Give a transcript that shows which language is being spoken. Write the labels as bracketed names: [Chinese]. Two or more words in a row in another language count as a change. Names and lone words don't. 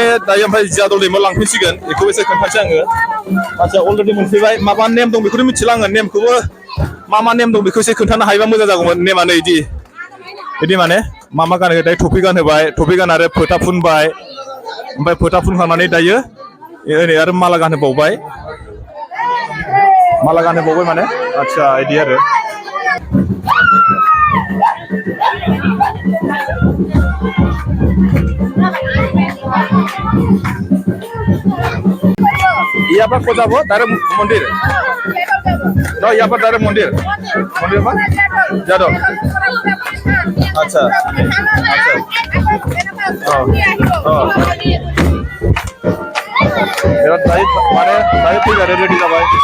[Bodo] दायो ओमफ्राय जियादल दैमायाव लांफैसिगोन बेखौबो एसे खोन्थानोसै आङो आच्छा अलरेडि मोनफैबाय माबा नेम दं बेखौथ' मिथिला आङो नेमखौबो मा नेम दं बेखौ एसे खोन्थानो हायोबा मोजां जागौमोन नेमानो बिदि माने मा गानहोबाय दायो टफि गानहोबाय टफि गान आरो फोथा फुनबाय ओमफ्राय फोथा फुनखांनानै दायो ओरै आरो माला गानहोबावबाय माने आच्छा बिदि आरो [Assamese] ইয়াৰ পৰা ক'ত যাব ডাইৰেক্ট মন্দিৰ নহয় ইয়াৰ পৰা ডাইৰেক্ট মন্দিৰ পৰা জিয়াদল আচ্ছা এবার মানে দায়িত্ব ঠিক আছে রেডি যাবাই